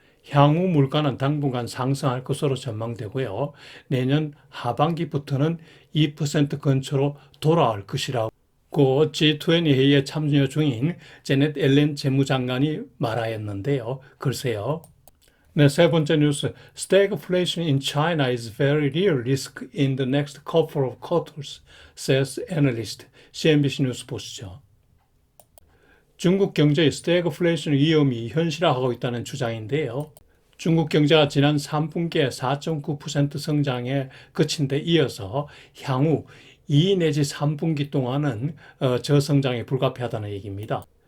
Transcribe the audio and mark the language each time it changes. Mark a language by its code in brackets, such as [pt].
[ko] 향후 물가는 당분간 상승할 것으로 전망되고요. 내년 하반기부터는 2% 근처로 돌아올 것이라고 G20 회의에 참여 중인 제넷 옐렌 재무장관이 말하였는데요. 글쎄요. 네, 세 번째 뉴스. [en] Stagflation in China is very real risk in the next couple of quarters, says analyst. [ko] CNBC 뉴스 보시죠. 중국 경제의 스태그플레이션 위험이 현실화하고 있다는 주장인데요. 중국 경제가 지난 3분기에 4.9% 성장에 그친 데 이어서 향후 2 내지 3분기 동안은 저성장에 불가피하다는 얘기입니다.